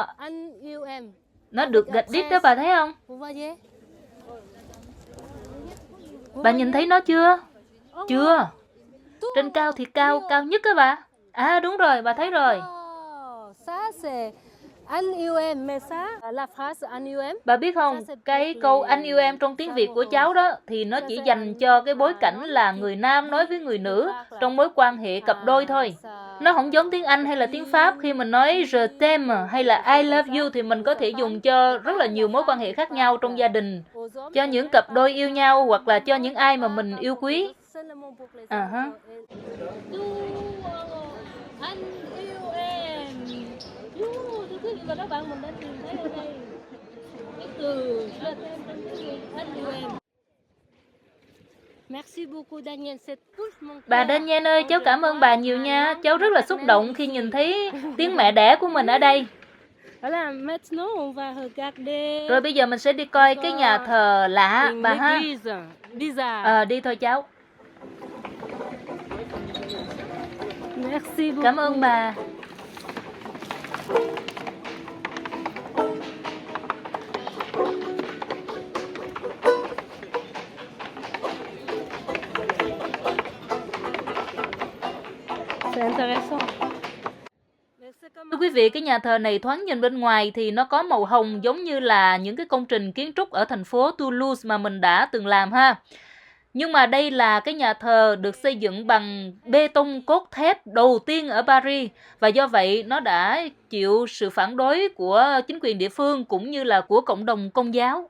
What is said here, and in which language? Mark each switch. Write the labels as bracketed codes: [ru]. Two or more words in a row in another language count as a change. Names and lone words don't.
[vi] Nó được gạch đít đó, bà thấy không? Bà nhìn thấy nó chưa? Chưa. Trên cao thì cao nhất đó bà. À đúng rồi, bà thấy rồi. Anh yêu em, [fr] mais ça, la phrase [vi] anh yêu em. Bà biết không, cái câu anh yêu em trong tiếng Việt của cháu đó thì nó chỉ dành cho cái bối cảnh là người nam nói với người nữ trong mối quan hệ cặp đôi thôi. Nó không giống tiếng Anh hay là tiếng Pháp. Khi mình nói [fr] je t'aime [vi] hay là [en] I love you [vi] thì mình có thể dùng cho rất là nhiều mối quan hệ khác nhau trong gia đình, cho những cặp đôi yêu nhau hoặc là cho những ai mà mình yêu quý. Anh yêu em. Thưa quý vị và các bạn, mình đã tìm thấy ở đây cái từ [fr] je t'aime [vi] trong tiếng Việt, anh yêu em. [fr] Merci beaucoup Daniel, c'est tout mon. [vi] Bà Daniel ơi, cháu cảm ơn bà nhiều nha. Cháu rất là xúc động khi nhìn thấy tiếng mẹ đẻ của mình ở đây. [fr] Voilà, maintenant on va regarder. [vi] Rồi bây giờ mình sẽ đi coi cái nhà thờ lạ bà ha. [fr] Bizarre. [vi] Đi thôi cháu. [fr] Merci beaucoup. [vi] Cảm ơn bà. [fr] C'est intéressant. [vi] Thưa quý vị, cái nhà thờ này thoáng nhìn bên ngoài thì nó có màu hồng giống như là những cái công trình kiến trúc ở thành phố Toulouse mà mình đã từng làm ha. Nhưng mà đây là cái nhà thờ được xây dựng bằng bê tông cốt thép đầu tiên ở Paris và do vậy nó đã chịu sự phản đối của chính quyền địa phương cũng như là của cộng đồng Công giáo.